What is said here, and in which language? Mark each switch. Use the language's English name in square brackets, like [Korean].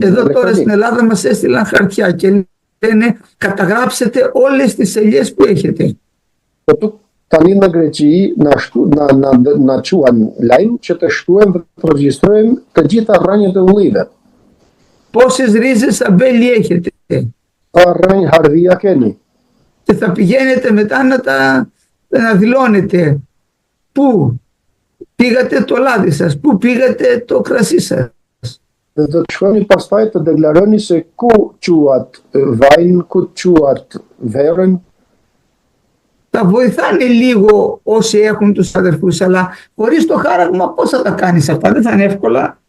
[Greek] Εδώ τώρα στην Ελλάδα μας έστειλαν χαρτιά και λένε καταγράψετε όλες τις ελιές που έχετε. [Albanian] Tani në Greqi na quan lajm që të shkruajmë dhe të regjistrojmë të gjitha rrënjët e ullive. [Greek] Πόσες ρίζες αμπέλι έχετε. [Albanian] Sa rrënjë hardhia keni. [Greek] Και θα πηγαίνετε μετά να δηλώνετε πού πήγατε το λάδι σας, πού πήγατε το κρασί σας. [Albanian] Dhe do të shkoni pastaj të deklaroni se ku quat vajin, ku quat verën. [Greek] Θα βοηθάνε λίγο όσοι έχουν τους αδερφούς, αλλά χωρίς το χάραγμα πώς θα τα κάνεις αυτά, δεν θα είναι εύκολα.